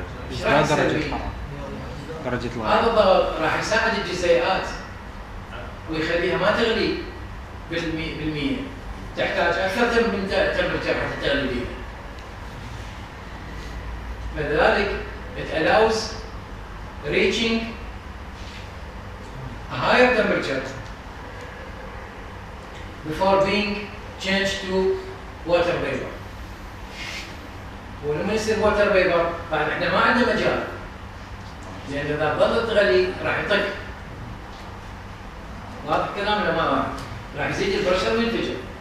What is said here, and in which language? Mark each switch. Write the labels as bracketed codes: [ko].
[ar] ايش راح يصير؟ درجة الغليان. هذا الضغط راح يساعد الجزيئات ويخليها ما تغلي بالمية. تحتاج أكثر من تمبرتشر حتى تغلي بيها. لذلك [en] it allows reaching a higher temperature before being changed to water vapor. [ar] ولما يصير water vapor بعد احنا ما عندنا مجال لأن إذا ظلت تغلي راح يطق. واضح كلام ولا ما واضح؟ راح يزيد البرشر وينفجر.